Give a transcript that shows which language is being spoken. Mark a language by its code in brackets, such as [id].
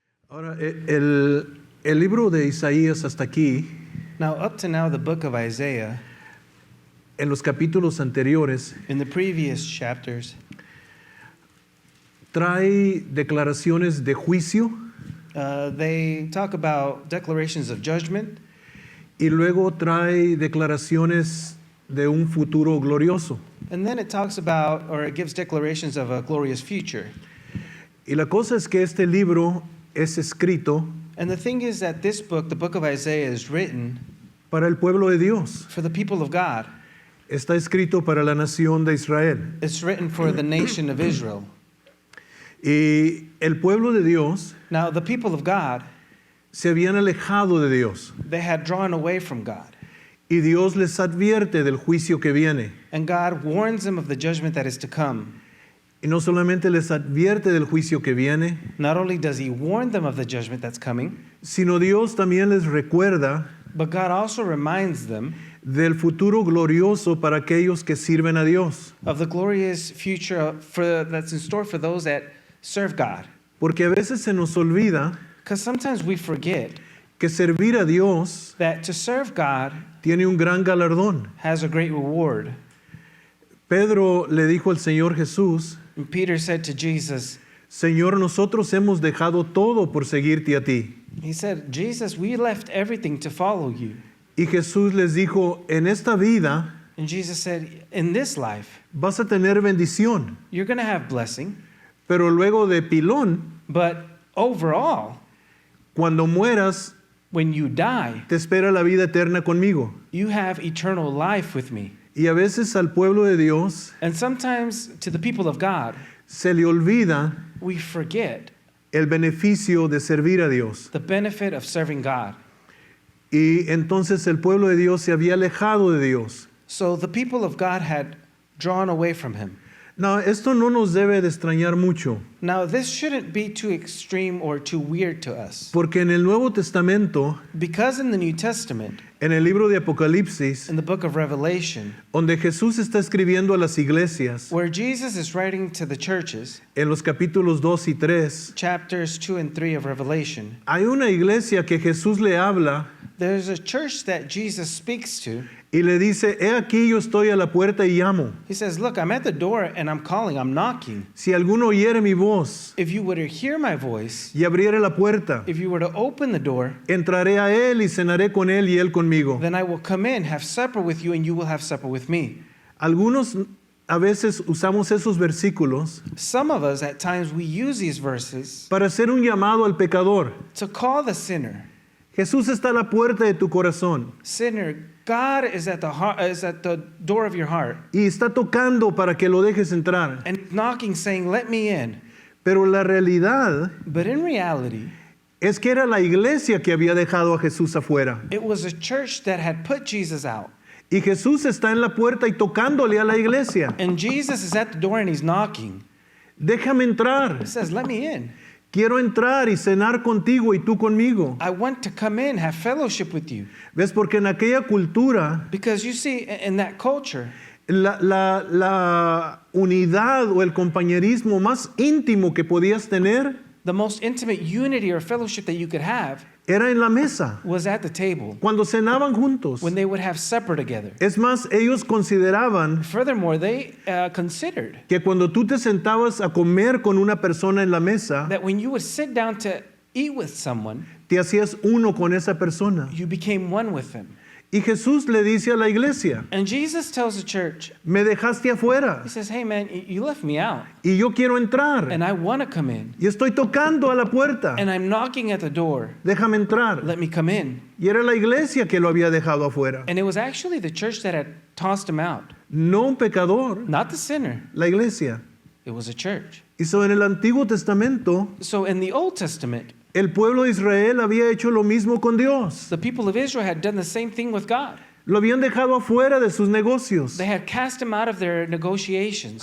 [es] Ahora, el libro de Isaías hasta aquí, [en] Now, up to now, the book of Isaiah, [es] en los capítulos anteriores, [en] in the previous chapters, [es] trae declaraciones de juicio [en] they talk about declarations of judgment, [es] y luego trae declaraciones de un futuro glorioso. [en] and then it talks about, or it gives declarations of a glorious future. [es] Y la cosa es que este libro es escrito [en] And the thing is that this book, the book of Isaiah, is written [es] para el pueblo de Dios. [en] for the people of God. [es] Está escrito para la nación de Israel. [en] It's written for the nation of Israel. [es] Y el pueblo de Dios [en] Now, the people of God, [es] se habían alejado de Dios. [en] they had drawn away from God. [es] Y Dios les advierte del juicio que viene. [en] And God warns them of the judgment that is to come. [es] Y no solamente les advierte del juicio que viene, [en] Not only does he warn them of the judgment that's coming, [es] sino Dios también les recuerda [en] but God also reminds them [es] del futuro glorioso para aquellos que sirven a Dios. [en] of the glorious future that's in store for those that serve God. [es] Porque a veces se nos olvida [en] Because sometimes we forget [es] que servir a Dios [en] that to serve God [es] tiene un gran galardón. [en] has a great reward. [es] Pedro le dijo al Señor Jesús, [en] And Peter said to Jesus, [es] Señor, nosotros hemos dejado todo por seguirte a ti. [en] he said, Jesus, we left everything to follow you. [es] Y Jesús les dijo, en esta vida [en] And Jesus said, in this life, [es] vas a tener bendición, [en] you're going to have blessing, [es] pero luego de pilón, [en] but overall, [es] cuando mueras, [en] when you die, [es] te espera la vida eterna conmigo. [en] you have eternal life with me. [es] Y a veces al pueblo de Dios [en] And sometimes to the people of God, [es] se le olvida [en] we forget [es] el beneficio de servir a Dios. [en] the benefit of serving God. [es] Y entonces el pueblo de Dios se había alejado de Dios. [en] So the people of God had drawn away from him. [es] No, esto no nos debe de extrañar mucho, [en] Now, this shouldn't be too extreme or too weird to us. [es] porque en el Nuevo Testamento, [en] Because in the New Testament, [es] en el libro de Apocalipsis, [en] in the book of Revelation, [es] donde Jesús está escribiendo a las iglesias, [en] where Jesus is writing to the churches, [es] en los capítulos 2 y 3, [en] chapters 2 and 3 of Revelation, [es] hay una iglesia que Jesús le habla [en] there's a church that Jesus speaks to. [es] y le dice, he aquí yo estoy a la puerta y llamo. [en] He says, look, I'm at the door and I'm calling, I'm knocking. [es] Si alguno oyere mi voz [en] If you were to hear my voice, [es] y abriere la puerta, [en] if you were to open the door, [es] entraré a él y cenaré con él y él conmigo. [en] then I will come in, have supper with you, and you will have supper with me. [es] Algunos a veces usamos esos versículos [en] Some of us, at times, we use these verses [es] para hacer un llamado al pecador. [en] to call the sinner. [es] Jesús está a la puerta de tu corazón [en] Sinner, God is at the door of your heart [es] y está tocando para que lo dejes entrar. [en] and knocking, saying, let me in. [es] Pero la realidad [en] But in reality, [es] es que era la iglesia que había dejado a Jesús afuera. [en] it was a church that had put Jesus out. [es] Y Jesús está en la puerta y tocándole a la iglesia. [en] And Jesus is at the door and he's knocking. [es] Déjame entrar. [en] He says, let me in. [es] Quiero entrar y cenar contigo y tú conmigo. [en] I want to come in, have fellowship with you. [es] ¿Ves? Porque en aquella cultura [en] Because you see, in that culture, [es] la unidad o el compañerismo más íntimo que podías tener [en] the most intimate unity or fellowship that you could have [es] era en la mesa, [en] was at the table [es] cuando cenaban juntos. [en] when they would have supper together. [es] Es más, ellos consideraban [en] Furthermore, they considered [es] que cuando tú te sentabas a comer con una persona en la mesa, [en] that when you would sit down to eat with someone, [es] te hacías uno con esa persona. [en] you became one with them. [es] Y Jesús le dice a la iglesia, [en] And Jesus tells the church, [es] me dejaste afuera [en] he says, hey man, you left me out [es] y yo quiero entrar [en] and I want to come in [es] y estoy tocando a la puerta. [en] and I'm knocking at the door. [es] Déjame entrar. [en] Let me come in. [es] Y era la iglesia que lo había dejado afuera. [en] And it was actually the church that had tossed him out, [es] No un pecador, [en] not the sinner. [es] la iglesia. [en] It was a church. [es] Y so en el Antiguo Testamento, [en] So in the Old Testament, [es] el pueblo de Israel había hecho lo mismo con Dios. [en] the people of Israel had done the same thing with God. [es] Lo habían dejado afuera de sus negocios, [en] They had cast him out of their negotiations,